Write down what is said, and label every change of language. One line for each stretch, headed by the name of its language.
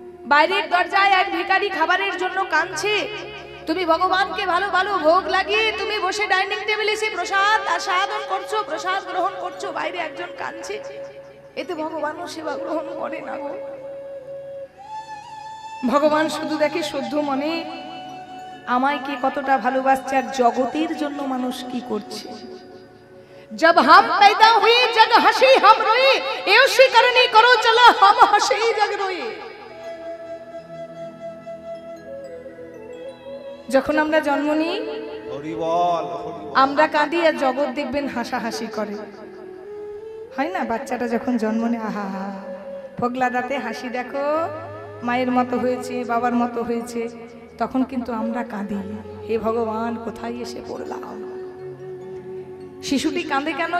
Bangla: বাইরের দরজায় এক ভিখারি খাবারের জন্য কাঁদছে, তুমি ভগবানকে ভালো ভালো ভোগ লাগিয়ে তুমি বসে ডাইনিং টেবিলে সে প্রসাদ আস্বাদন করছো, প্রসাদ গ্রহণ করছো, বাইরে একজন কাঁদছে, এতে ভগবানও সেবা গ্রহণ করে না গো। ভগবান শুধু দেখে শুদ্ধ মনে আমায় কে কতটা ভালোবাসছে আর জগতের জন্য মানুষ কি করছে।
Hindi: जब हम पैदा हुए जग हंसी हम रोए, ऐसी करनी करो चलो हम हंसी जग रोए।
Bangla: যখন আমরা জন্ম নিই আমরা কাঁদি আর জগৎ দেখবেন হাসাহাসি করে, হয় না? বাচ্চাটা যখন জন্ম নেয়, আহা হা ফোগলা দাঁতে হাসি, দেখো মায়ের মতো হয়েছে, বাবার মতো হয়েছে, তখন কিন্তু আমরা কাঁদি, হে ভগবান কোথায় এসে পড়লাম। শিশুটি কাঁদে কেন?